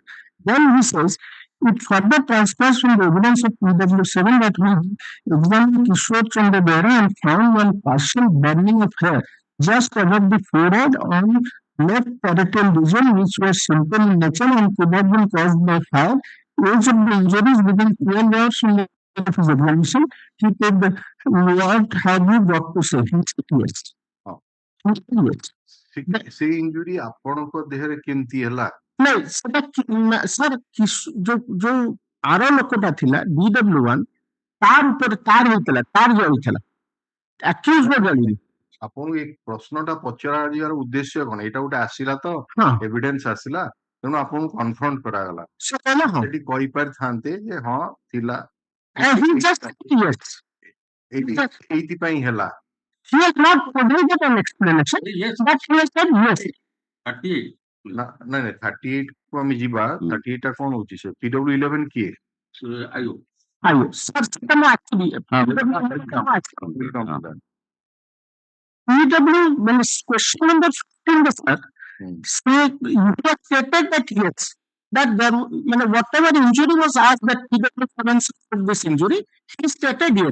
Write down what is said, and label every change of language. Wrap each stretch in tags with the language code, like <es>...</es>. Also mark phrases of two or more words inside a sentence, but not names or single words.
<en>Then he says, it further transfers from the evidence of PW7 that we examined Kishore Chandra and found one partial burning of hair just above the forehead on left parietal region, which was simple in nature and could have been caused by fire. Age of the injuries within 12 hours from the of his examination. He said, what have you got to say? He said yes. Oh. He said yes.</en> <or>ସେ ଇଞ୍ଜୁରି ଆପଣଙ୍କ ଦେହରେ କେମିତି ହେଲା? ନାଇଁ ସେଟା ସାର୍ ଯୋଉ ଆର ଲୋକଟା ଥିଲା DW1 ତାର ଉପରେ ତାର ହେଇଥିଲା, ତାର ଜଳିଥିଲା, ଆକ୍ୟୁଜର ଜଳିନି। ଆପଣଙ୍କୁ ଏ ପ୍ରଶ୍ନଟା ପଚରା ଯିବାର ଉଦ୍ଦେଶ୍ୟ କଣ? ଏଇଟା ଗୋଟେ ଆସିଲା ତ ଏଭିଡେନ୍ସ ଆସିଲା, ତେଣୁ ଆପଣଙ୍କୁ କନଫ୍ରଣ୍ଟ କରାଗଲା। ସେ କହିଲା ହଁ, ସେଠି କହିପାରିଥାନ୍ତେ ଯେ ହଁ ଥିଲା, ଏଇଥିପାଇଁ ହେଲା।</or> <en>He has not provided an explanation, but he has said yes. 38</en> <or>ନାଇଁ 38 କୁ ଆମେ ଯିବା। 38 ଟା କଣ ହଉଛି? ସେ PW11 କିଏ? ଆୟୁ ସାର୍ ସେଟା ମୁଁ</or> <en>actually PW when question number 15 sir, you have stated that yes, that there whatever injury was asked that PW forensic this injury, he stated yes.</en>